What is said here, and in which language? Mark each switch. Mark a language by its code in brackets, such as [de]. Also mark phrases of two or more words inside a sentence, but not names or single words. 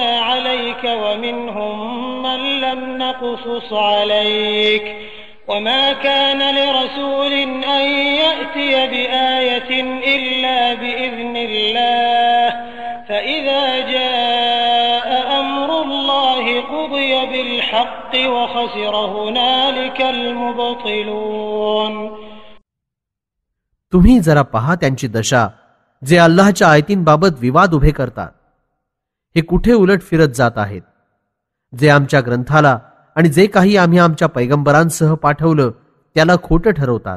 [ar] عليك ومنهم من لم نقصص عليك وما كان لرسول أن يأتي بآية إلا بإذن الله فإذا جاء أمر الله قضي بالحق وخسر هنالك المبطلون. [mr] तुम्ही जरा पहा त्यांची दशा, जे अल्लाहच्या आयतींबाबत विवाद उभे करतात. हे कुठे उलट फिरत जात आहेत. जे आमच्या ग्रंथाला आणि जे काही आम्ही आमच्या पैगंबरांसह पाठवलं त्याला खोटं ठरवतात.